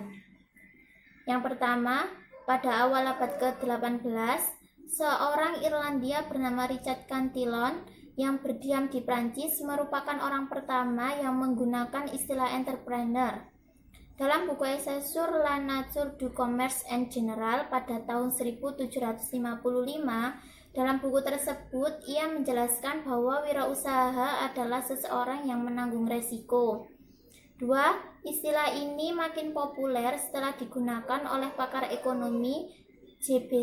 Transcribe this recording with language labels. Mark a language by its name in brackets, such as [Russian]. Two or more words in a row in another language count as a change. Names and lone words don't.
[Indonesian] Yang pertama, pada awal abad ke-18, seorang Irlandia bernama Richard Cantillon yang berdiam di Prancis merupakan orang pertama yang menggunakan istilah entrepreneur. Dalam buku esai sur la nature du commerce en general pada tahun 1755, dalam buku tersebut ia menjelaskan bahwa wirausaha adalah seseorang yang menanggung resiko. 2. Istilah ini makin populer setelah digunakan oleh pakar ekonomi J.B.